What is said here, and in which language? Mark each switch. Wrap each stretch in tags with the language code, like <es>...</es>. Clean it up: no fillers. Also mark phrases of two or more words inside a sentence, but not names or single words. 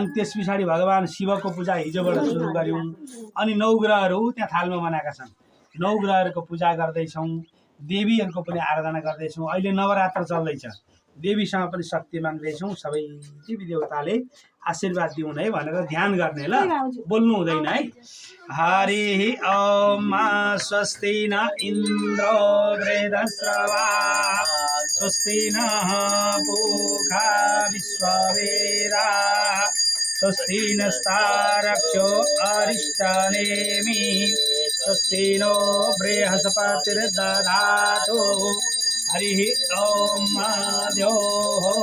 <ne>त्यस पछाडि भगवान शिवको पूजा हिजोबाट सुरु गऱ्यौँ अनि नवग्रहहरू त्यहाँ थालमा बनाएका छन् नवग्रहहरूको पूजा गर्दैछौँ देवीहरूको पनि आराधना गर्दैछौँ अहिले नवरात्र चल्दैछ देवीसँग पनि शक्ति माग्दैछौँ सबै देवी देवताले आशीर्वाद दिउन् है भनेर ध्यान गर्ने ल बोल्नु हुँदैन है</ne> <sa>हरि ओम स्वस्ति न इन्द्रो वृद्धश्रवा स्वस्ति नः पूषा विश्ववेदाः स्वस्ति नस्तारक्षो अरिष्टनेमि स्वस्ति नो बृहस्पतिर्दधातु हरिः ॐ द्योः</sa>